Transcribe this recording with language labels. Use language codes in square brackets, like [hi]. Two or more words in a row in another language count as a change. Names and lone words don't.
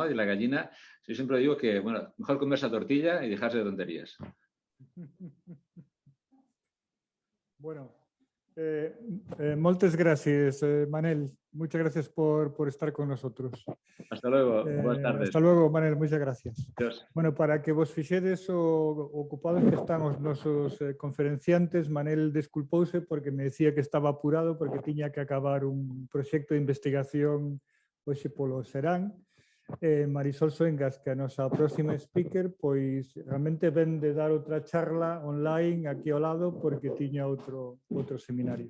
[es] Y de la gallina, yo siempre digo que, bueno, mejor comerse la tortilla y dejarse de tonterías. [ca] Bueno, moltes gràcies, Manel. [es] Muchas gracias por estar con nosotros. Hasta luego. Buenas tardes. Hasta luego, Manel. Muchas gracias. Adiós. [gl] Bueno, para que vos fixedes o ocupados que están os nosos conferenciantes, Manel desculpouse porque me decía que estaba apurado porque tiña que acabar un proxecto de investigación hoxe polo serán. Marisol Soengas, que é a nosa próxima speaker, pois realmente ven de dar outra charla online aquí ao lado porque tiña outro seminario.